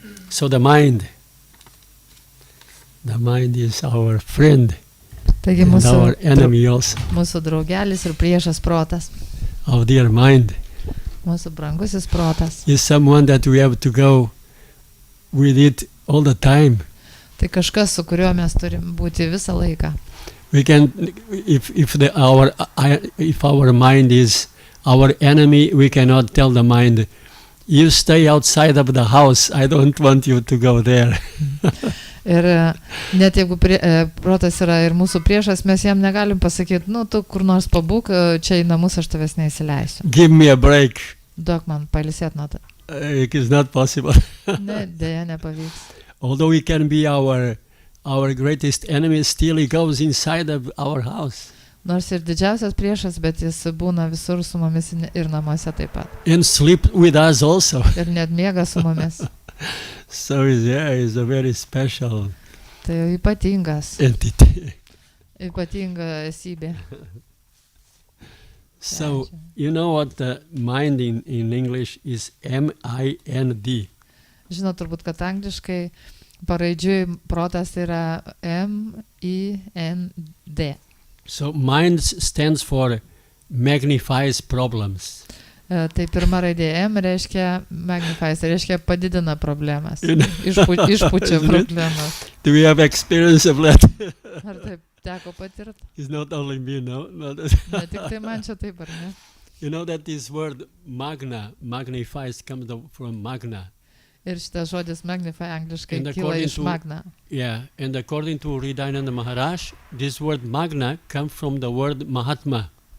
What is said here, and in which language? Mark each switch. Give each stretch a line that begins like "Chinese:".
English: So the mind is our friend
Lithuanian: Taigi
English: and our enemy also.
Lithuanian: Mūsų draugelis ir priešas protas.
English: Our dear mind
Lithuanian: Mūsų brangusis protas.
English: is someone that we have to go with it all the time.
Lithuanian: Tai kažkas, su kuriuo mes turim būti visą laiką.
English: We can, if our mind is our enemy, we cannot tell the mind, you stay outside of the house, I don't want you to go there.
Lithuanian: Ir net jeigu protas yra ir mūsų priešas, mes jam negalim pasakyti, tu kur nors pabūk, čia į namus aš tavęs neįsileisiu.
English: Give me a break.
Lithuanian: Duok man pailsėt nuo to.
English: It is not possible.
Lithuanian: Ne, dėja nepavyks.
English: Although he can be our greatest enemy, still he goes inside of our house.
Lithuanian: Nors ir didžiausias priešas, bet jis būna visur su mumis ir namuose taip pat.
English: And sleep with us also.
Lithuanian: Ir net miega su mumis.
English: So he's a very special
Lithuanian: Tai ypatingas,
English: entity.
Lithuanian: ypatinga esybė.
English: So you know what the mind in English is M-I-N-D.
Lithuanian: Žinot turbūt, kad angliškai paraidžiui protas yra M-I-N-D.
English: So mind stands for magnifies problems.
Lithuanian: Tai pirma raidė M reiškia magnifies, reiškia padidina problemas, išpučia problemas.
English: Do we have experience of that?
Lithuanian: Ar taip teko patirti?
English: It's not only me, no.
Lithuanian: Ne tik tai man čia taip, ar ne?
English: You know that this word magnifies comes from magna.
Lithuanian: Ir šitas žodis magnify angliškai kyla iš magna.
English: Yeah, and according to Hridayananda Maharaj, this word magna comes from the word Mahatma.